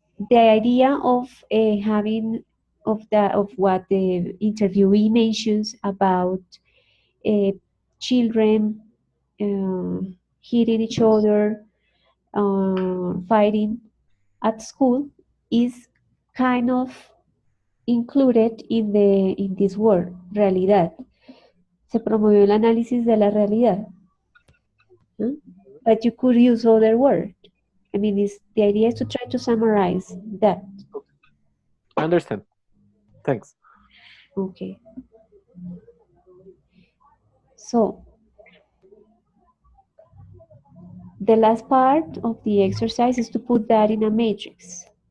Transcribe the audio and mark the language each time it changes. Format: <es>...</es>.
<en>The idea of having of what the interviewee mentions about children hitting each other, fighting at school is kind of included in this word, realidad.</en> <es>Se promovió el análisis de la realidad.</es> <en>But you could use other word. I mean, the idea is to try to summarize that. I understand. Thanks. Okay. So, the last part of the exercise is to put that in a matrix.</en>